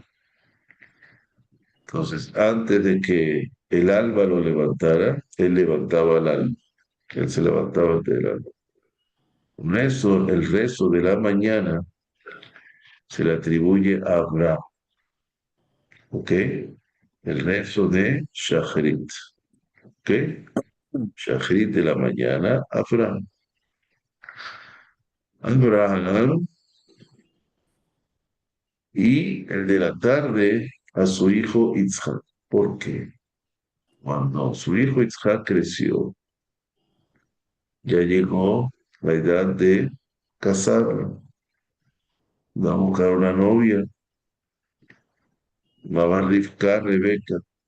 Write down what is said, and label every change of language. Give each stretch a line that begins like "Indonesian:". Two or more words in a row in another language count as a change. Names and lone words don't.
Spanish: Entonces, antes de que el alba lo levantara, él levantaba el alba. Él se levantaba antes del alba. El rezo de la mañana se le atribuye a Abraham. ¿Ok? El rezo de Shacharit. ¿Ok? Shacharit de la mañana, Abraham. Abraham y el de la tarde a su hijo Isaac. ¿Por qué? Cuando su hijo Isaac creció, ya llegó la edad de casarlo, va a buscar una novia, va a Rivka, Rebeca.